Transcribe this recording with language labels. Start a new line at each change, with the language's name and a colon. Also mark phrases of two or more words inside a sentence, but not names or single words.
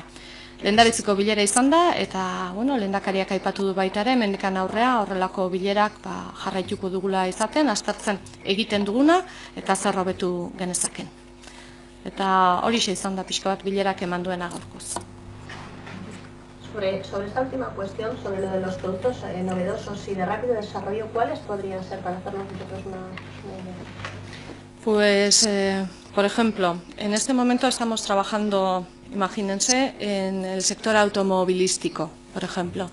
Basque: Lehendaritziko bilera izan da, eta lehendakariak aipatu du baita ere, hemendikan aurrea horrelako bilerak jarraituko dugula izaten, aztertzen egiten duguna eta zer hobetu genezaken. Eta horixe izan da pixka bat bilerak eman duena gaurkoz.
Spanish: Sobre esta última cuestión, sobre lo de los productos novedosos y de rápido desarrollo, ¿cuáles podrían ser para hacernos nosotros una idea? Pues, por ejemplo, en este momento estamos trabajando, imagínense, en el sector automovilístico, por ejemplo.